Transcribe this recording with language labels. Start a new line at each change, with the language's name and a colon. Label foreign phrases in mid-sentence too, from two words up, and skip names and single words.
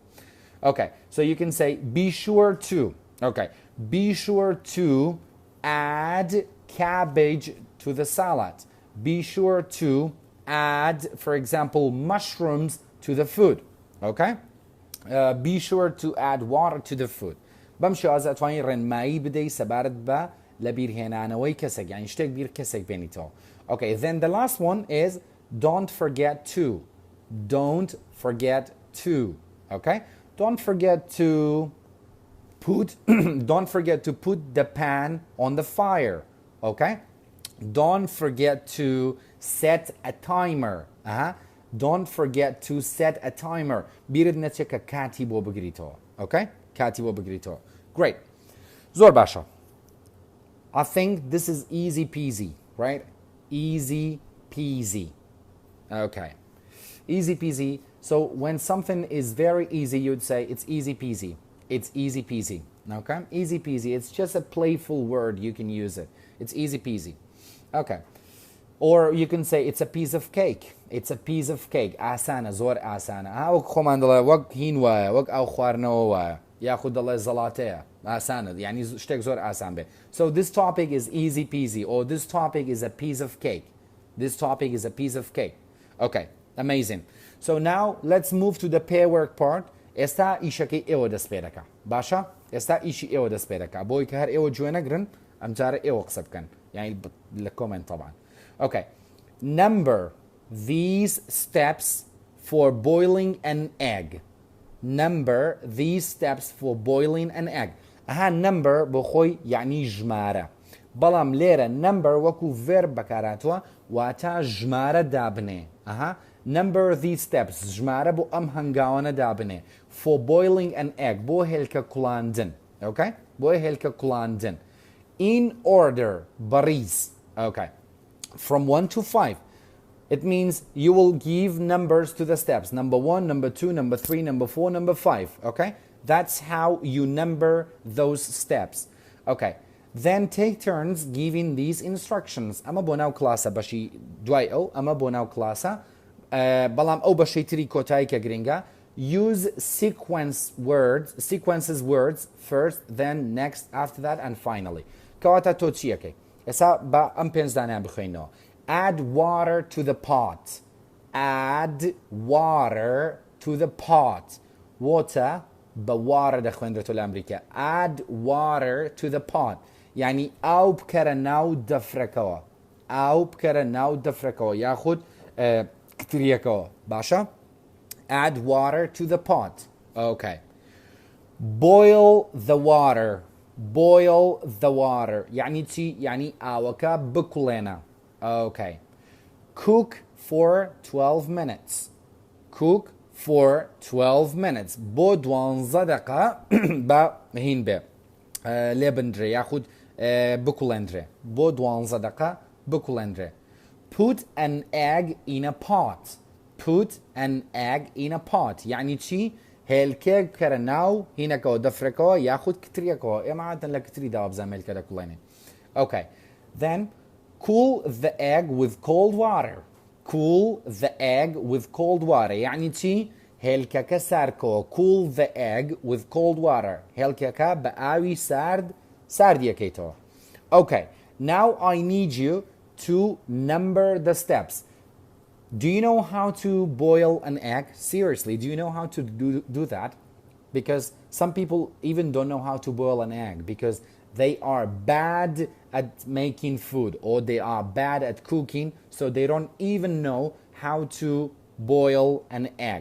English: Okay, so you can say be sure to. Okay, be sure to add cabbage to the salad. Be sure to add, for example, mushrooms to the food. Okay, be sure to add water to the food.
Central Kurdish: بمشي از اتواني ڕێنمایی بدەی سەبارەت بە لەبیرهێنانەوەی کەسێک یعنی شتێک بیر کەسێک بێنیتەوە.
English: Okay, then the last one is don't forget to. Don't forget to. Okay, don't forget to put don't forget to put the pan on the fire. Okay, don't forget to set a timer. Don't forget to set a timer.
Central Kurdish: بیرت نەچێت کە کاتی بۆ بگریتەوە. Okay, کاتی بۆ بگریتەوە. Great. زۆر باشە.
English: I think this is easy peasy, right? Easy peasy. Okay. Easy peasy. So when something is very easy, you'd say it's easy peasy. It's easy peasy. Okay? Easy peasy. It's just a playful word. You can use it. It's easy peasy. Okay. Or you can say it's a piece of cake. It's a piece of cake.
Central Kurdish: ئاسانە، زۆر ئاسانە. وەک خۆمان دەڵێ وەک هین وایە وەک ئەو خواردنەوە وایە یاخود دەڵێ زەڵاتەیە ئاسانە یعنی شتێک زۆر ئاسان بێ.
English: So this topic is easy peasy, or this topic is a piece of cake. This topic is a piece of cake. Okay, amazing. So now let's move to the pair work part.
Central Kurdish: ئێستا ئیشەکەی ئێوە دەست پێ دەکا. باشە؟ ئێستا ئیشی ئێوە دەست پێ دەکا. بۆی کە هەر ئێوە گوێ نەگرن ئەمجارە ئێوە قسە بکەن. یعنی لە کۆمنت طبعا.
English: Okay. Number these steps for boiling an egg. Number these steps for boiling an egg.
Central Kurdish: number بۆ خۆی یعنی ژمارە. بەڵام لێرە number وەکو verb بەکارهاتووە واتە ژمارە دابنێ.
English: Number these steps
Central Kurdish: ژمارە بۆ ئەم هەنگاوانە دابنێ.
English: For boiling an egg
Central Kurdish: بۆ هێلکە کوڵاندن.
English: Okay?
Central Kurdish: بۆ هێلکە کوڵاندن.
English: In order بەڕیز. Okay. From 1 to 5. It means you will give numbers to the steps. Number 1, number 2, number 3, number 4, number 5. Okay? That's how you number those steps. Okay. Then take turns giving these instructions.
Central Kurdish: Ama بۆ ناو کلاسە بەشی دوای ئەو ئەمە بۆ ناو کلاسە بەڵام ئەو بەشەی تری کۆتایی کە گرنگە.
English: Use sequences words first, then next, after that, and finally.
Central Kurdish: کەواتە تۆ چیەکەی؟ ئێستا بە ئەم پێنجدانیان بخوێنەوە.
English: Add water to the pot. Add water to the pot.
Central Kurdish: Water بە water دەخوێنرێتەوە لە ئەمریکا.
English: Add water to the pot.
Central Kurdish: یعنی ئاو بکەرە ناو دەفرەکەوە. ئاو بکەرە ناو دەفرەکەوە یاخود کتریەکەوە.
English: باشە؟ Add water to the pot. Okay. Boil the water. Boil the water.
Central Kurdish: يعني چی؟ يعني ئاوەکە بکوڵێنە.
English: Okay. Cook for 12 minutes. Cook for 12 minutes.
Central Kurdish: بۆ 12 دقة بە هین بێ. لێ بندرێ یاخود بکوڵێندرێ. بۆ 12 دقة بکوڵێندرێ.
English: Put an egg in a pot. Put an egg in a pot.
Central Kurdish: يعني چی؟ هێلکێک بکەرە ناو هینەکەەوە دەفرەکەەوە یاخود کتریەکەەوە ئێمە عادەن لە کتری دابزان هێلکە دەکوڵێنێ.
English: Okay, then cool the egg with cold water. Cool the egg with cold water.
Central Kurdish: يعني چی؟ هێلکەکە ساردکەوە.
English: Cool the egg with cold water.
Central Kurdish: هێلکەکە بە ئاوی ساردیەکەیتەوە.
English: Okay, now I need you to number the steps. Do you know how to boil an egg? Seriously, do you know how to do that? Because some people even don't know how to boil an egg because they are bad at making food or they are bad at cooking, so they don't even know how to boil an egg.